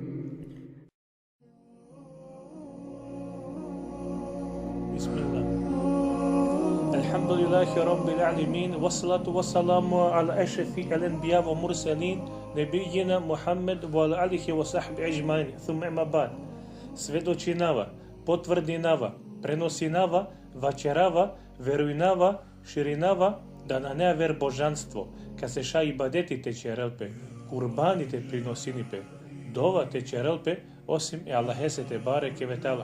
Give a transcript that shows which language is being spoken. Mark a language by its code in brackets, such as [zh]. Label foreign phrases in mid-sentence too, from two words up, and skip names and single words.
[ar] بسم الله الحمد لله رب العالمين والصلاة والسلام على أشرف الأنبياء والمرسلين نبينا محمد وعلى آله وصحبه أجمعين ثم أما بعد [rom] сведочинава, потврдинава, преносинава, вачерава, веруинава, ширинава, да на неа вер божанство, ка се ша ибадетите черелпе, курбаните приносинипе, дова те черелпе, осим е Аллахесете баре кеветала.